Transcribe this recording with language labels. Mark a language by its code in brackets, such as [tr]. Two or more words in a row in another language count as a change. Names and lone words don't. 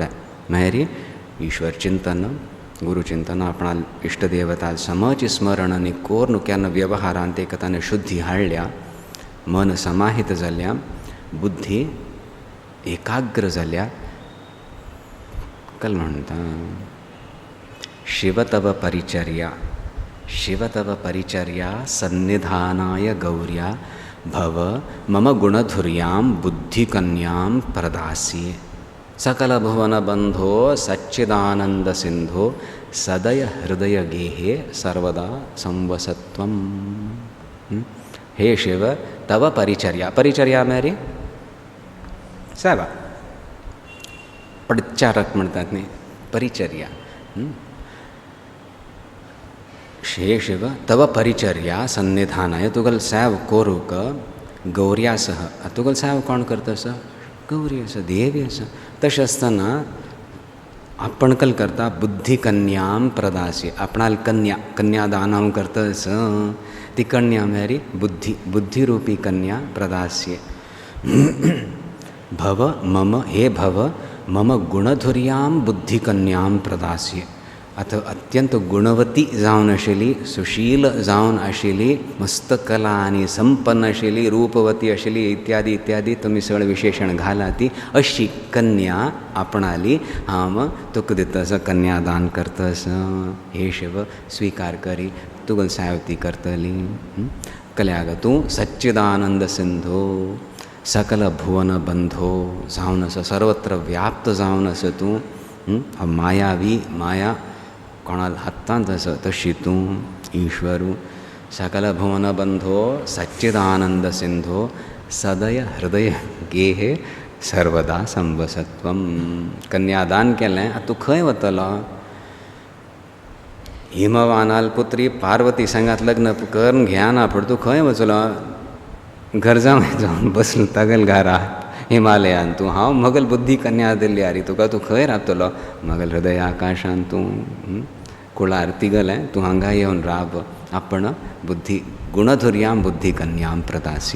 [kok] मागीर ईश्वर चिंतन, गुरुचिंतन, आपणा इश्ट देवता समज स्मरण आनी कोर न्हू केन्ना व्यवहारांत एक ताणें शुद्धी हाडल्या, मन समाहित जाल्या, बुद्धी एकाग्र जाल्या. कल म्हणटा [sa] शिव तव परिचर्या, शिव तव परिचर्या सन्निधानाय गौर्या भव मम गुणधुर्यां बुद्धिकन्यां प्रदास्ये. सकल भुवन बंधो सच्चिदानंद सिंधो सदय हृदय गेहे सर्वदा संवसत्वम. हे शिव तव परिचर्या, परिचर्या [hi] मेरी सेवा, [kok] परिचारक म्हणटात न्ही, परिचर्या. [sa] हे शिव तव परिचर्या सन्निधानाय [kok] तुगल सेव कोरूक [sa] गौर्या सह. [kok] तुगल सेव कोण करता आसा? गौरी आसा, देवी आसा. तशें आसतना आपण कल करता [sa] बुद्धी कन्यां प्रदासी. [kok] आपणाल कन्या, कन्यादान हांव करतस ती कन्या [hi] मेरी बुद्धी, [sa] बुद्धिरूपी कन्या प्रदास्ये. भव मम, हे भव मम गुणधुर्यां बुद्धिकन्यां प्रदास्ये. [kok] आता अत्यंत गुणवती जावन आशिल्ली, सुशील जावन आशिल्ली, मस्त कला आनी संपन्न आशिल्ली, रूपवती आशिल्ली इत्यादी इत्यादी तुमी सगळे विशेषण घाला ती अशी कन्या आपणाली हांव तुका दितास, कन्यादान करतस. हे शिव स्वीकार करी, तुगल सावती करतली. कल्याग तूं [sa] सच्चिदानंद सिंधो, सकल भुवन बंधो [kok] जावन आसा, सर्वत्र व्याप्त जावन आसा तूं. मायावी, माया कोणाल हातांत आसा तशी तूं ईश्वरू. [sa] सकल भुवन बंधो सच्चिदानंद सिंधो सदय हृदय गेहे सर्वदा संवसत्वम. [kok] कन्यादान केलें, आतां तूं खंय वतलो? हिमवानाल पुत्री पार्वती संगात लग्न करून घेना पूण तूं खंय वचलो? घर जावन बसलो तगल घरा हिमालयान. तूं हांव मगल बुद्धी कन्या दिल्ली आरी तुका, तूं खंय रावतलो? मगल हृदय आकाशांत तूं कुळार तिगलें तूं हांगा येवन राव. आपण [sa] बुद्धी गुणधुर्यां बुद्धी कन्यां प्रदासी.